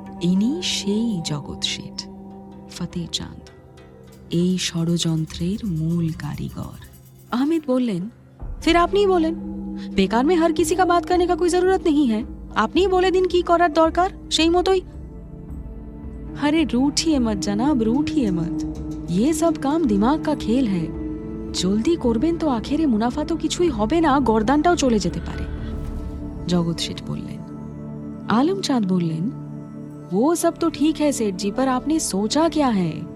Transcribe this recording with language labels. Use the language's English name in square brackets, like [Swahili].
[Bangla] ইনি সেই জগৎ শেঠ, ফতেহ চাঁদ, এই ষড়যন্ত্রের মূল কারিগর। আহমেদ বললেন, ফির আপনিই বলেন, বেকার [Hindi] में हर किसी का बात करने का कोई जरूरत नहीं है, [Bangla] আপনিই বলে দিন কি করার দরকার, সেই মতোই। [Hindi] আরে রুঠিয়ে মত জনাব, রুঠিয়ে মত, ये सब काम दिमाग का खेल है। [Bangla] জলদি করবেন তো আখেরে মুনাফা তো কিছুই হবে না, গর্দানটাও চলে যেতে পারে। জগৎ শেঠ বললেন। [Hindi] आलम चांद [Bangla] বললেন, [Hindi] वो सब तो ठीक है सेठ जी, पर आपने सोचा क्या है?